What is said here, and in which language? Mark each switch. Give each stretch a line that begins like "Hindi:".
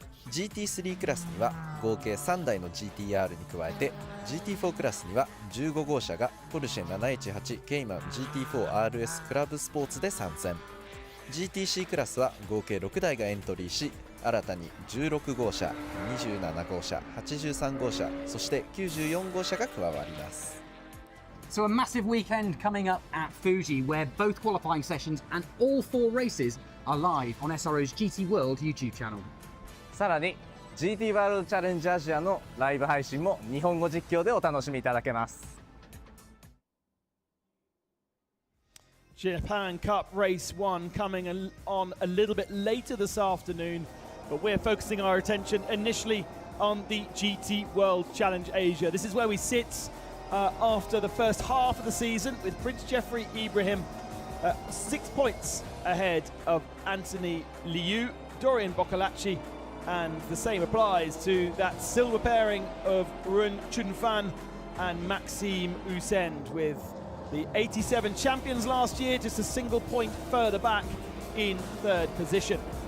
Japanese: GT3 クラスには合計3台の GTR に加えて GT4 クラスには15号車がポルシェ718ケイマン GT4RS クラブスポーツで参戦。 GTC クラスは合計6台がエントリーし、新たに16号車、27号車、83号車、そして94号車が加わります。
English: So a massive weekend coming up at Fuji, where both qualifying sessions and all 4 races are live on SRO's GT World YouTube channel.
Japanese: さらに GT ワールドチャレンジアジアのライブ配信も日本語実況でお楽しみいただけます。
English: Japan Cup Race 1 coming on a little bit later this afternoon. but we're focusing our attention initially on the GT World Challenge Asia. This is where we sit after the first half of the season, with Prince Jeffrey Ibrahim 6 points ahead of Anthony Liu, Dorian Boccolacci, and the same applies to that silver pairing of Run Chunfan and Maxime Usend, with the 87 champions last year just a single point further back in third position.